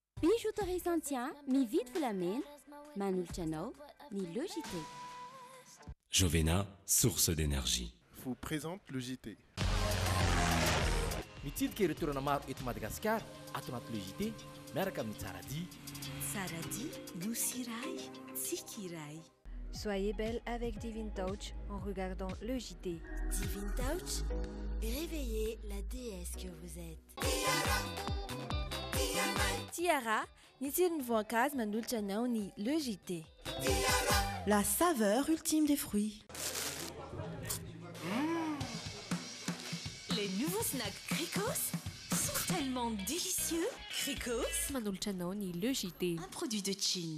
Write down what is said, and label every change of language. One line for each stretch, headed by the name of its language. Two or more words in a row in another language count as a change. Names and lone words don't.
Malagasy: Bijouterie Saint-Tien, mividy volamena, manolotra anao ny Le JT.
French: Jovena, source d'énergie. Vous présente le JT.
Malagasy: Mitsidika ireo toerana maro eto Madagasikara ato anaty Le JT miaraka amin'ny Tsaradia. Tsaradia, nosy iray, tsika iray.
French: Soyez belle avec Divine Touch en regardant le JT. Divine Touch, réveillez la déesse que vous êtes.
Malagasy: Tiara, ny tsirony voankazo manolotra anao ny Le JT.
French: La saveur ultime des fruits. Les nouveaux snacks Cricos sont tellement délicieux. Cricos,
Malagasy: Manolotra anao ny Le JT.
French: un produit de Chine.